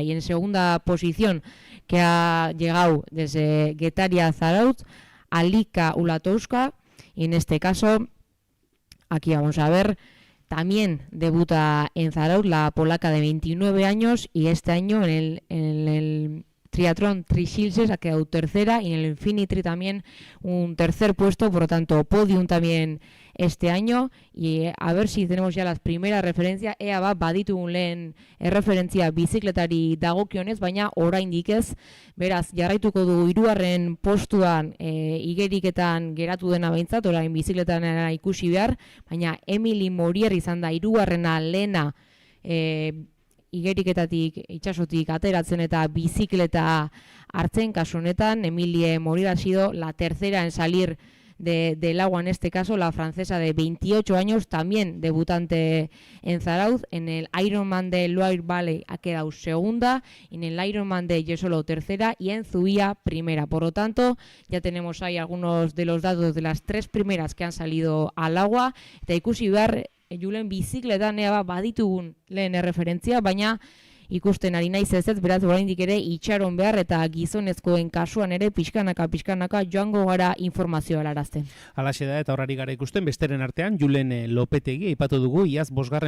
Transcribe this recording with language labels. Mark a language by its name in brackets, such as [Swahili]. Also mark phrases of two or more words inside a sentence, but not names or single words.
[Spanish] Y en segunda posición, que ha llegado desde Getaria a Zarautz, Alika Ulatowska, y en este caso, aquí vamos a ver, también debuta en Zarautz la polaca de 29 años y este año en el triatlón Tri-Shilses ha quedado tercera y en el Infinity también un tercer puesto, por lo tanto podium también este año, y a ver si tenemos ya las primeras referencias. [Basque] Ea baditugun lehen referentzia bizikletari dagokionez, baina oraindik ez, beraz jarraituko du 3. postuan igeriketan geratu dena behintzat, orain bizikletan ikusi behar, baina Emily Morier izan da 3. lehena igeriketatik, itsasotik ateratzen eta bizikleta hartzen. [Spanish] Kasu honetan, Emilie Morier ha sido la tercera en salir del agua, en este caso la francesa de 28 años, también debutante en Zarautz. En el Ironman de Loire Valley ha quedado segunda, en el Ironman de Jesolo tercera y en Zuia primera. Por lo tanto, ya tenemos ahí algunos de los datos de las 3 primeras que han salido al agua. [Basque] Eta ikusi behar, Julen bizikletan baditugun lehen referentzia, baina ikusten ari naiz ez, beraz oraindik ere itxaron behar eta gizonezkoen kasuan ere pixkanaka joango gara informazioa helarazten. Halaxe da eta horari gara ikusten besteren artean Julen Lopetegi aipatu dugu iaz 5.